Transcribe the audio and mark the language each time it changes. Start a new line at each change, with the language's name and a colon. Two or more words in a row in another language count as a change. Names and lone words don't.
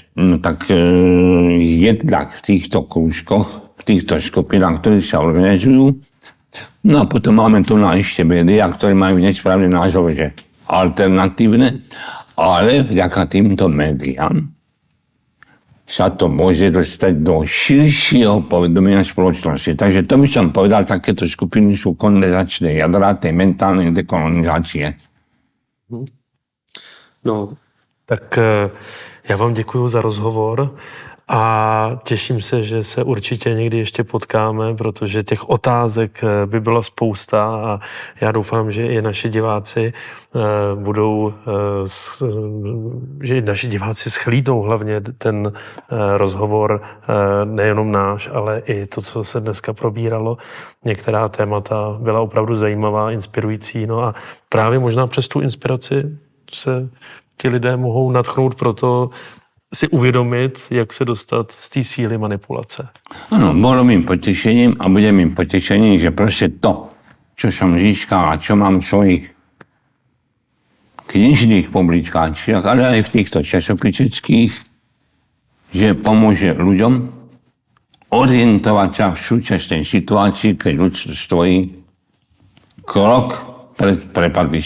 Slovak: No tak jednak v týchto krúžkoch, v týchto skupinách, ktoré sa organizujú, no a potom máme tu na ešte médiá, ktoré majú nesprávny názov, že alternatívne, ale vďaka týmto médiám sa to môže dostať do širšieho povedomia spoločnosti. Takže to by som povedal, takéto skupiny sú kondenzačné jadrá tej mentálnej dekolonizácie. No,
Czech: tak já vám děkuju za rozhovor a těším se, že se určitě někdy ještě potkáme, protože těch otázek by bylo spousta a já doufám, že i naši diváci schlídnou hlavně ten rozhovor, nejenom náš, ale i to, co se dneska probíralo. Některá témata byla opravdu zajímavá, inspirující, no a právě možná přes tu inspiraci se ti lidé mohou nadchnout proto si uvědomit, jak se dostat z té síly manipulace.
Slovak: Áno, bolo mým potešením a bude mým potešením, že proste to, čo som získal a čo mám v svojich knižných publikáciách, ale aj v týchto časopiseckých, že pomôže ľuďom orientovať sa v súčasnej situácii, keď ľudstvo stojí krok pred prepadliskom.